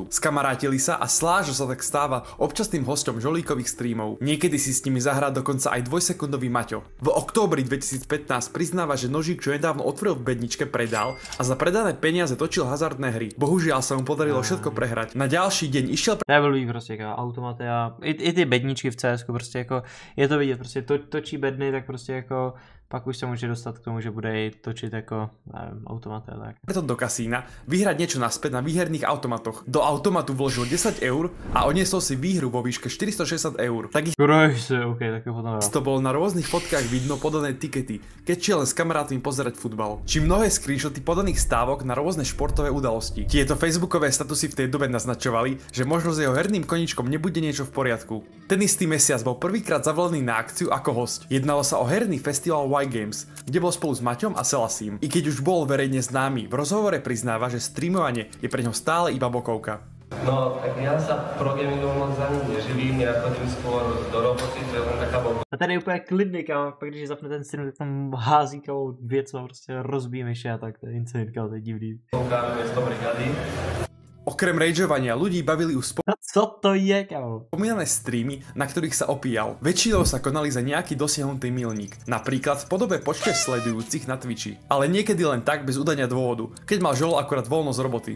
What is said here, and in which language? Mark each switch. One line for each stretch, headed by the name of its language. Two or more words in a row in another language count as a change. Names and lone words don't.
Slovak: Skamarátili sa a Slážo sa tak stáva občasným hosťom Žolíkových streamov. Niekedy si s nimi zahrá dokonca aj 2-sekundový Maťo. V októbri 2015 priznáva, že nožík, čo nedávno otvoril v bedničke, predal a za predané peniaze točil hazardné hry. Bohužiaľ sa mu podarilo všetko prehrať. Na ďalší deň išiel
Czech: Nebyl prostě jako automaty a i ty bedničky v CS prostě jako je to vidět, prostě točí bedny, tak prostě jako pak už se může dostat k tomu, že bude jej točit jako, nevím, automaty a tak.
Slovak: preto do kasína vyhrať niečo naspäť na výherných automatoch. Do automatu vložil 10 eur a odniesol si výhru vo výške 460 eur.
Czech: OK, tak jo potom
Slovak: To bolo na rôznych fotkách vidno podané tikety, keď šiel len s kamarátmi pozerať futbal. Či mnohé screenshoty podaných stávok na rôzne športové udalosti. Tieto facebookové statusy v tej dobe naznačovali, že možno s jeho herným koníčkom nebude niečo v poriadku. Ten istý mesiac bol prvýkrát zavolaný na akciu ako host. Jednalo sa o herný festival Y Games, kde bol spolu s Maťom a Selasím. I keď už bol verejne známy, v rozhovore priznáva, že streamovanie je pre ňo stále iba bokovka. No, tak ja sa pro gamingom moc ani neživím, ja chodím skôr do roboty, to je len taká bokovka.
Czech: A tady je úplně klidný, kámo, pak když zapne ten stream, tak tam hází kámo věc, co prostě rozbíjí myši a tak, to je incident, kámo, to je divný.
Slovak: Miesto brigády. Okrem rageovania ľudí bavili už
Czech: Co to je, kámo?
Slovak: spomínané streamy, na ktorých sa opíjal. Väčšinou sa konali za nejaký dosiahnutý milník, napríklad v podobe počte sledujúcich na Twitchi. Ale niekedy len tak bez udania dôvodu, keď mal Žolo akorát voľno z roboty.